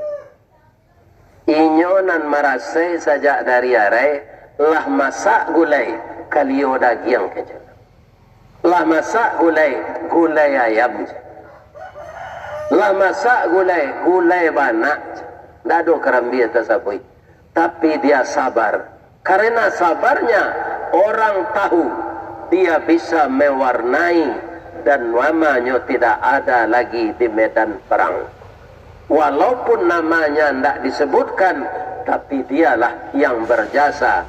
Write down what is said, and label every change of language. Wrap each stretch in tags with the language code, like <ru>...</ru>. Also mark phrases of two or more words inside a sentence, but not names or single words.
<min>Inyo nan marasai sajak dari arai lah masak gulai kaliyo dagiang keje. Lah masak gulai ayam je. Lah masak gulai banak. Dado karambie tersebut.</min> <id>Tapi dia sabar. Karena sabarnya orang tahu dia bisa mewarnai dan namanya tidak ada lagi di medan perang. Walaupun namanya tidak disebutkan, tapi dialah yang berjasa.</id>